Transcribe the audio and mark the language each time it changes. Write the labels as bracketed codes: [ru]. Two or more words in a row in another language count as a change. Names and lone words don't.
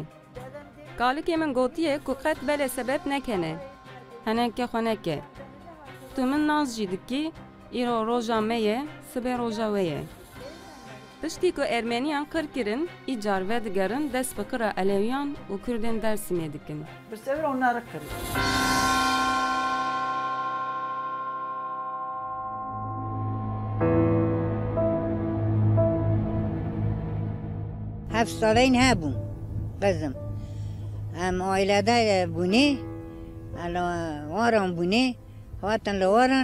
[ku] Galikê min gotiye ku qet belê sebeb nekene. Heneke xweneke. Tu min naz jî dikî, îro roja me ye, sibê roja we ye. Tiştî ku Ermeniyan qir kirin, îcar ve digerin dest bi qira Elewiyan û Kurdên Dêrsimê dikin. [tr] Bir sefer onları kırıyor. [ku] هفت سالین هبون قزم هم آیلاده بونه واران بونه هاتن لواران